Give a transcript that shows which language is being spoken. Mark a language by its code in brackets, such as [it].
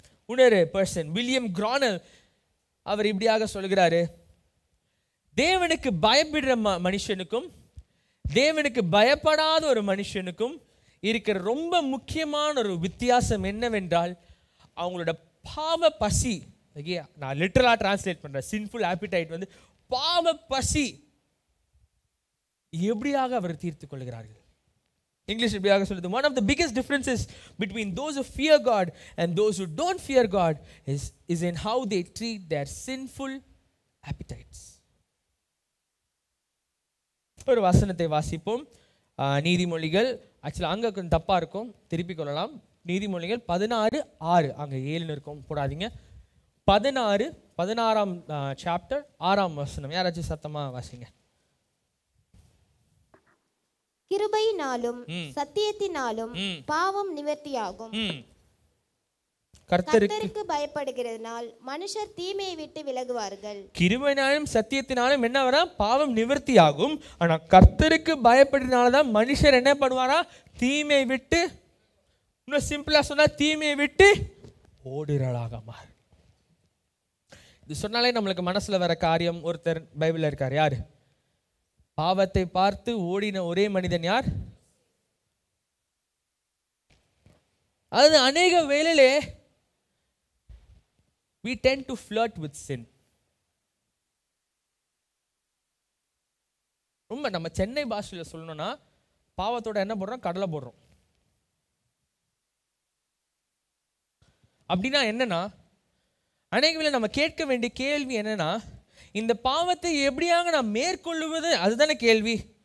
[ta] இன்னொரு person William கிரானல், அவர் இப்படியாக சொல்கிறாரு, தேவனுக்கு பயப்படுற மனுஷனுக்கும் தேவனுக்கு பயப்படாத ஒரு மனுஷனுக்கும் இருக்கிற ரொம்ப முக்கியமான ஒரு வித்தியாசம் என்னவென்றால் அவங்களோட பாவ பசி. நான் லிட்டரலா டிரான்ஸ்லேட் பண்றேன். சின்ஃபுல் ஆப்பிடைட் வந்து பாவ பசி எப்படியாக அவர் தீர்த்து கொள்கிறார்கள். இங்கிலீஷ் இப்படியாக சொல்லுது, [en] one of the biggest differences between those who fear God and those who don't fear God is in how they treat their sinful appetites. [ta] ஒரு வசனத்தை வாசிப்போம். நீதிமொழிகள், ஆக்சுவலி அங்கே கொஞ்சம் தப்பாக இருக்கும், திருப்பிக் கொள்ளலாம். நீதிமொழிகள் 16:6, அங்கே 7 இருக்கும், போடாதீங்க. 16 சாப்டர் 6 வசனம். யாராச்சும் சத்தமாக வாசிங்க. கிருபையினாலும் சத்தியத்தினாலும் பாவம் நிவர்த்தியாகும். கர்த்தருக்கு பயப்படுகிறதுனால் மனுஷர் தீமையை விட்டு விலகுவார்கள். கிருபையினாலும் சத்தியத்தினாலும் என்ன வரா? பாவம் நிவர்த்தியாகும். ஆனா கர்த்தருக்கு பயப்படுறதுனாலதான் மனுஷர் என்ன பண்ணுவாரா? தீமையை விட்டு, இன்னும் சிம்பிளா சொன்னா தீமையை விட்டு ஓடுறளாக மாறு. இது சொன்னாலே நம்மளுக்கு மனசுல வர காரியம், ஒருத்தர் பைபிள்ல இருக்கார். யாரு? பாவத்தை பார்த்து ஓடின ஒரே மனிதன் யார்? அது அநேக வேளையிலே [en] we tend to flirt with sin. [ta] ரொம்ப நம்ம சென்னை பாஷையில் சொல்லணும்னா பாவத்தோட என்ன போடுறோம்? கடலை போடுறோம். அப்படின்னா என்னன்னா, அநேக வேளை நம்ம கேட்க வேண்டிய கேள்வி என்னன்னா, இந்த பாவத்தை எப்படியாக நான் மேற்கொள்ளுவது? அதுதானே கேள்வி.